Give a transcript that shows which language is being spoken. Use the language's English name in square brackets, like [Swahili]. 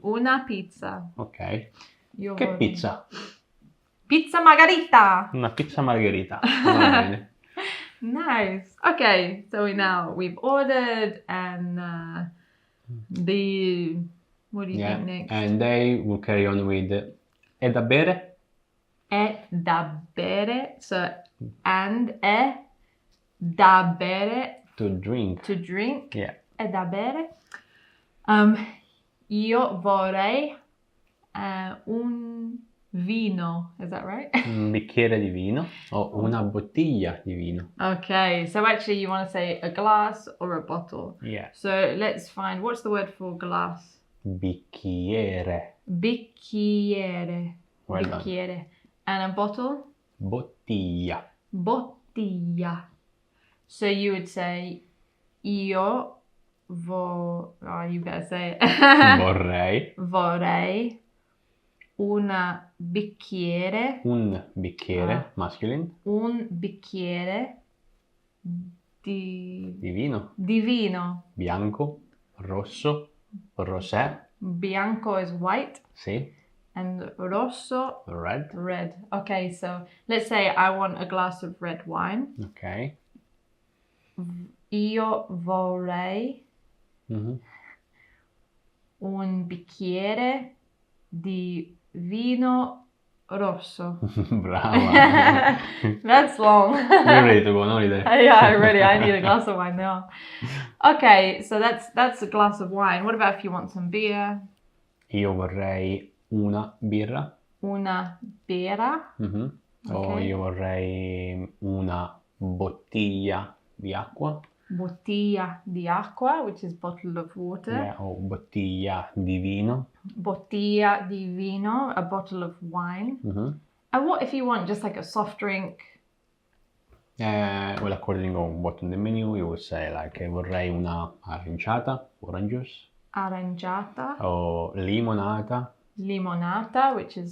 [Italian] una pizza. Ok. Io Che vorrei. pizza? Pizza margherita. Una pizza margherita. Va bene. [English] Nice. Okay, so we've ordered and what do you think next? And they will carry on with [Italian] è da bere? È da bere. [English] So and [Italian] è da bere. [English] To drink. To drink. Yeah. [Italian] È da bere. Io vorrei un vino. [English] Is that right? [Italian] Un bicchiere di vino o una bottiglia di vino. [English] Okay, so actually you want to say a glass or a bottle. Yeah. So let's find, what's the word for glass? [Italian] Bicchiere. Bicchiere. [English] Well done. Bicchiere. And a bottle? [Italian] Bottiglia. Bottiglia. [English] So you would say io you better say it. [Italian] Vorrei. Vorrei una bicchiere. Un bicchiere, [English] masculine. [Italian] Un bicchiere di Vino. Di vino. Bianco, rosso, rosé. [English] Bianco is white. [Italian] Sì. [English] And rosso, Red. red. Okay, so let's say I want a glass of red wine. Ok. [Italian] Io vorrei Mhm. un bicchiere di vino rosso. Brava. [English] That's long. You're ready to go on holiday. Yeah, I'm ready. I need a glass of wine now. Okay, so that's a glass of wine. What about if you want some beer? [Italian] Io vorrei una birra. Una birra. Mhm. O Ok. io vorrei una bottiglia di acqua. Bottiglia di acqua, [English] which is bottle of water. Yeah, [Italian] o bottiglia di vino. Bottiglia di vino, [English] a bottle of wine. Mhm. And what if you want just like a soft drink? Well, according to what's on the menu, you would say like [Italian] vorrei una aranciata, [English] orange juice, [Italian] Aranciata, o limonata. [English] limonata, which is